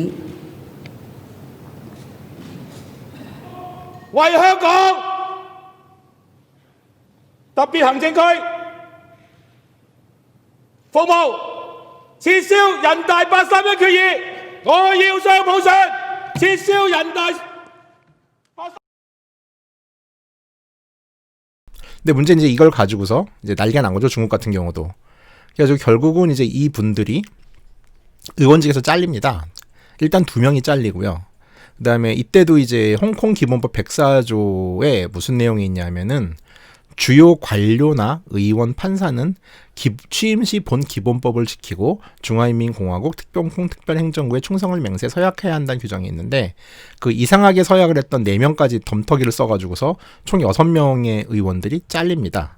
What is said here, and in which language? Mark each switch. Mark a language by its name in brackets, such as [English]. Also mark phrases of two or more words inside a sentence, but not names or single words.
[Chinese] 為香港特別行政區服務，撤銷人大831決議，我要雙普選，撤銷人大。 [Korean] 근데 문제는 이제 이걸 가지고서 이제 난리가 난 거죠. 중국 같은 경우도. 그래서 결국은 이제 이 분들이 의원직에서 잘립니다. 일단 2명이 잘리고요. 그 다음에 이때도 이제 홍콩 기본법 104조에 무슨 내용이 있냐면은 주요 관료나 의원, 판사는 취임 시 본 기본법을 지키고 중화인민공화국 특별홍콩 특별행정구에 충성을 맹세 서약해야 한다는 규정이 있는데 그 이상하게 서약을 했던 4명까지 덤터기를 써가지고서 총 6명의 의원들이 잘립니다.